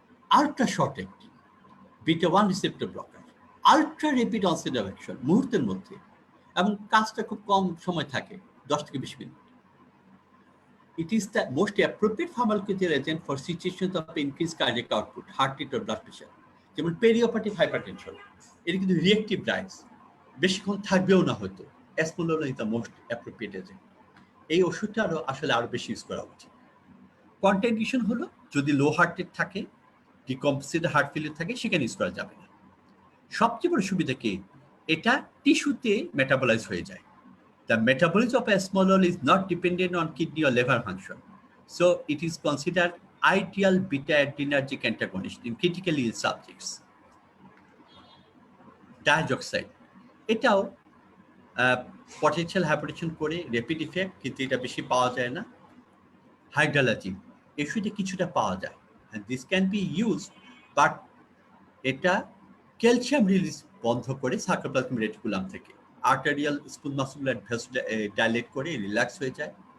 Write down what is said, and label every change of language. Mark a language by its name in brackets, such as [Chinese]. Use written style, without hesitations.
[English] Ultra short acting, beta 1 receptor blocker, ultra rapid onset of action, [Bangla] মুহূর্তের মধ্যে, এবং কাজটা খুব কম সময় থাকে, 10 থেকে 20 minute. [English] It is the most appropriate pharmacological agent for situations of increased cardiac output, heart rate or blood pressure, [Bangla] যেমন পেরিওপাটিক hypertension. এটা কিন্তু রিঅ্যাক্টিভ ড্রাগস, বেশিক্ষণ থাকবেও না হয়তো। [English] Esmolol is the most appropriate agent. [Bangla] এই ওষুধটা আরো বেশি ইউজ করা উচিত। কন্ট্রাইন্ডিকেশন হলো যদি লো হার্ট রেট থাকে, ডিকম্পেন্সেটেড হার্ট ফেলিয়ার থাকে, সেখানে ইউজ করা যাবে না। সবচেয়ে বড় সুবিধা কি, এটা টিস্যুতে মেটাবলাইজ হয়ে যায়। [English] The metabolism of esmolol is not dependent on kidney or liver function, so it is considered ideal beta-adrenergic antagonist in critically ill subjects. [Bangla] Diazoxide, এটাও পটেনশিয়াল হাইপারটেনশন করে, র্যাপিড ইফেক্ট, কিন্তু এটা বেশি পাওয়া যায় না। হাইড্রালাজিন, এসুতে কিছুটা পাওয়া যায়, [English] and this can be used, [Bangla] but এটা ক্যালসিয়াম রিলিজ বন্ধ করে সার্কোপ্লাজমিক রেটিকুলাম থেকে, arterial smooth muscular vessel dilate করে রিল্যাক্স হয়ে যায়।